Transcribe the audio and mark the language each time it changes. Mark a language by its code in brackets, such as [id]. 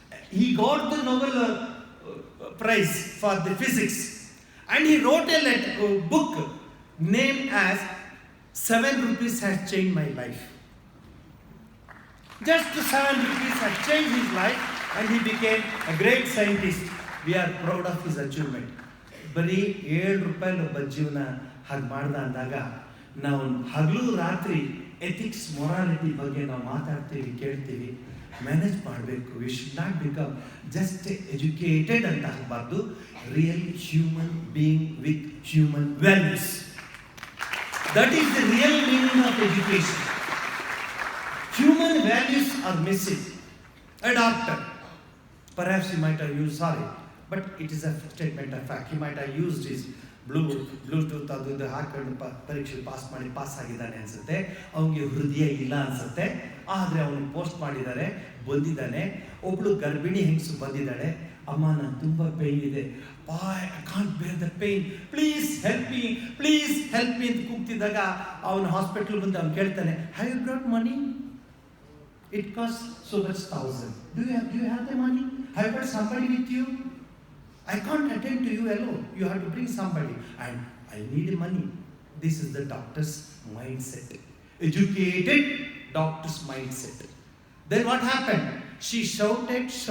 [en] He got the Nobel Prize for the physics, and he wrote a book named as 7 rupees has changed my life. Just 7 rupees has changed his life, and he became a great scientist. We are proud of his achievement. [kn] ಬರೀ 7 ರೂಪಾಯಿ ಒಬ್ಬ ಜೀವನ ಹಾಗೆ ಮಾಡ್ದ ಅಂದಾಗ ನಾವು ಹಗಲು ರಾತ್ರಿ ಎಥಿಕ್ಸ್ ಮೊರಾಲಿಟಿ ಬಗ್ಗೆ ನಾವು ಮಾತಾಡ್ತೀವಿ, ಕೇಳ್ತೀವಿ. ಮ್ಯಾನೇಜ್ ಮಾಡಬೇಕು. [en] we should not become just educated [kn] ಅಂತ ಆಗಬಾರ್ದು, [en] Real human being with human values. That is the real meaning of education. Human values are missing. A doctor, perhaps he might have used, sorry, but it is a statement of fact. He might have used his Bluetooth [kn] ಅದು ಹಾಕೊಂಡು ಪರೀಕ್ಷೆ pass ಆಗಿದ್ದಾನೆ ಅನ್ಸುತ್ತೆ. ಅವನಿಗೆ ಹೃದಯ ಇಲ್ಲ ಅನ್ಸುತ್ತೆ, ಆದರೆ ಅವನು ಪೋಸ್ಟ್ ಮಾಡಿದ್ದಾರೆ, ಬಂದಿದ್ದಾನೆ. ಒಬ್ಳು ಗರ್ಭಿಣಿ ಹೆಂಗಸು ಬಂದಿದ್ದಾಳೆ, ಅಮ್ಮ ನಾನು ತುಂಬ ಪೇಯ್ನ್ ಇದೆ, [en] I can't bear the pain, please help me, [kn] please help me ಅಂತ ಕೂಗ್ತಿದ್ದಾಗ ಅವನು ಹಾಸ್ಪಿಟ್ಲ್ ಬಂದು ಅವ್ನು ಕೇಳ್ತಾನೆ, [en] Have you brought money? It costs so much thousand. Do you have the money? Have you got somebody with you? I can't attend to you alone. You have to bring somebody. And I need money. This is the doctor's mindset. Educated doctor's mindset. Then what happened? She shouted.